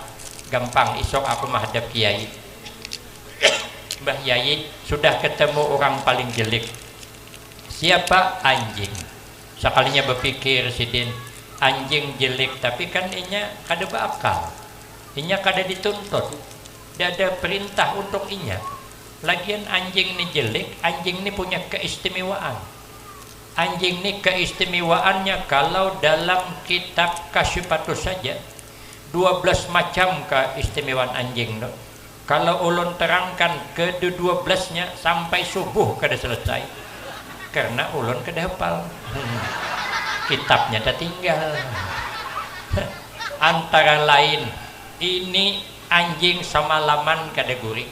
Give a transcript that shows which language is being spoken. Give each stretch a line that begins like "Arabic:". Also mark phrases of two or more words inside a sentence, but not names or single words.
Indonesian: Gampang,
Javanese: isok aku
Indonesian: menghadap kiai. Mbah Yai sudah ketemu orang paling jelek. Siapa? Anjing.
Banjar: Sekalinya berpikir sidin, anjing jelek, tapi kan inya kada berakal. Inya kada dituntut.
Indonesian: Tidak ada perintah untuk inya. Lagian anjing ini jelek, anjing ini punya keistimewaan. Anjing ini keistimewaannya kalau dalam kitab Kasyifatus saja 12 macam keistimewaan anjing. No?
Banjar: Kalau ulun terangkan ke-12-nya sampai subuh kada selesai. Karena ulun kada hafal. Kitabnya dah tinggal. Antara lain ini anjing semalaman kada guring.